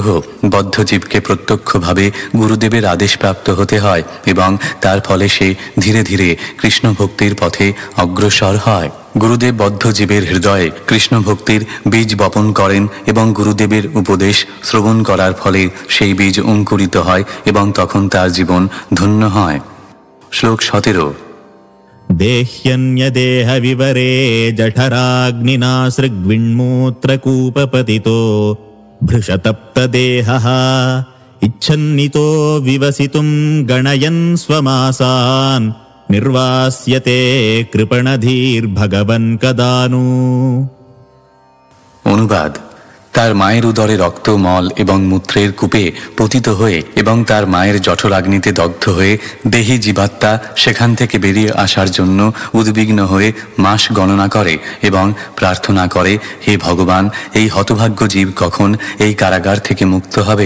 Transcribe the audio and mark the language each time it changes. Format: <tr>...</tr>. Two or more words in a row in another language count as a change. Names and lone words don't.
<bn>বদ্ধ জীবকে প্রত্যক্ষভাবে গুরুদেবের আদেশ প্রাপ্ত হতে হয় এবং তার ফলে সে ধীরে ধীরে কৃষ্ণ ভক্তির পথে অগ্রসর হয়। গুরুদেব বদ্ধ জীবের হৃদয়ে কৃষ্ণ ভক্তির বীজ বপন করেন এবং গুরুদেবের উপদেশ শ্রবণ করার ফলে সেই বীজ অঙ্কুরিত হয় এবং তখন তার জীবন ধন্য হয়। শ্লোক 17।</bn> <sa>देह्यन्यदेह विवरे जठराग्निना सृग्विण्मूत्रकूपपतितो भृशतप्तदेहः इच्छन्नितो विवसितुं गणयन् स्वमासान् निर्वास्यते कृपणधीर्भगवन् कदानु।</sa> <bn>অনুবাদ: তার মায়ের উদরে রক্ত, মল এবং মূত্রের কূপে পতিত হয়ে এবং তার মায়ের জঠরাগ্নিতে দগ্ধ হয়ে দেহী জীবাত্মা সেখান থেকে বেরিয়ে আসার জন্য উদ্বিগ্ন হয়ে মাস গণনা করে এবং প্রার্থনা করে, হে ভগবান, এই হতভাগ্য জীব কখন এই কারাগার থেকে মুক্ত হবে?</bn>